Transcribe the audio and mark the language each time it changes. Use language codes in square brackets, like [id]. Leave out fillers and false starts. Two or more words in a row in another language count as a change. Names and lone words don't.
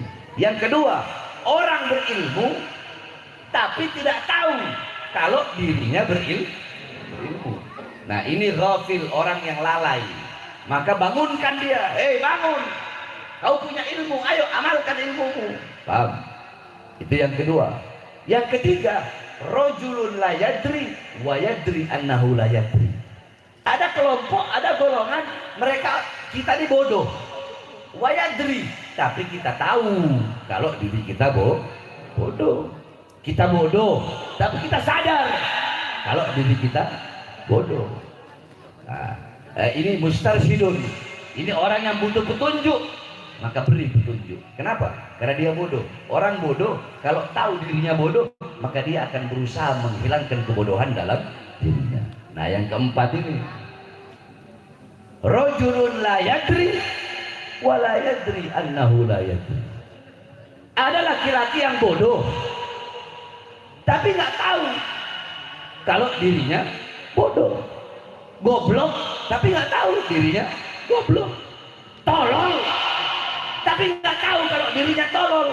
[id] Yang kedua, orang berilmu tapi tidak tahu kalau dirinya berilmu. Nah, ini ghafil, orang yang lalai. Maka bangunkan dia. Hei, bangun. Kau punya ilmu, ayo amalkan ilmumu. Paham? Itu yang kedua. Yang ketiga, [ar] رجل لا يدري ويدري أنه لا يدري. [id] Ada kelompok, ada golongan, mereka, kita ini bodoh. [ar] ويدري, [id] tapi kita tahu kalau diri kita bodoh. Kita bodoh, tapi kita sadar kalau diri kita bodoh. Nah, ini mustarsyidun. Ini orang yang butuh petunjuk, maka beri petunjuk. Kenapa? Karena dia bodoh. Orang bodoh kalau tahu dirinya bodoh, maka dia akan berusaha menghilangkan kebodohan dalam dirinya. Nah, yang keempat ini, [ar] رجل لا يدري ولا يدري أنه لا يدري. [id] Ada laki-laki yang bodoh tapi nggak tahu kalau dirinya bodoh. Goblok tapi nggak tahu dirinya goblok. Tolol tapi nggak tahu kalau dirinya tolol.